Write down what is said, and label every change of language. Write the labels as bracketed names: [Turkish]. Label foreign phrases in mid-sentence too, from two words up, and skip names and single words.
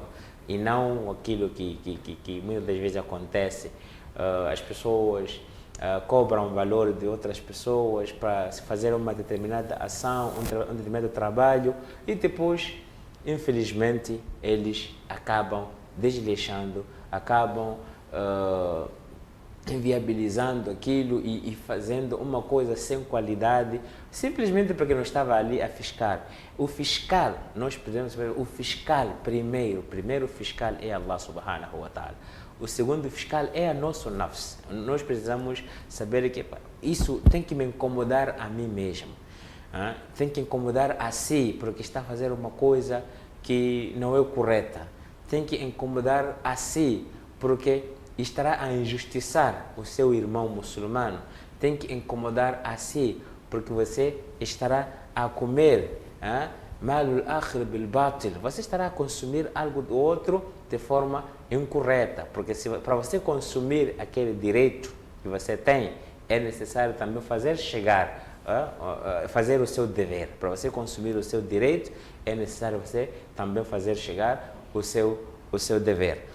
[Portuguese] E não aquilo que muitas das vezes acontece, as pessoas cobram valor de outras pessoas para se fazer uma determinada ação, um determinado trabalho, e depois, infelizmente, eles acabam desleixando, acabam inviabilizando aquilo e fazendo uma coisa sem qualidade, simplesmente porque não estava ali a fiscar. O fiscal, nós podemos saber, o fiscal primeiro fiscal é [Arabic] الله سبحانه وتعالى. [Portuguese] O segundo fiscal é a nosso nafs. Nós precisamos saber que isso tem que me incomodar a mim mesmo. Tem que incomodar a si, porque está a fazer uma coisa que não é correta. Tem que incomodar a si, porque estará a injustiçar o seu irmão muçulmano. Tem que incomodar a si, porque você estará a comer [Arabic] مال الآخر بالباطل. [Portuguese] Você estará a consumir algo do outro de forma incorreta, porque para você consumir aquele direito que você tem, é necessário também fazer chegar, fazer o seu dever. Para você consumir o seu direito, é necessário você também fazer chegar o seu dever.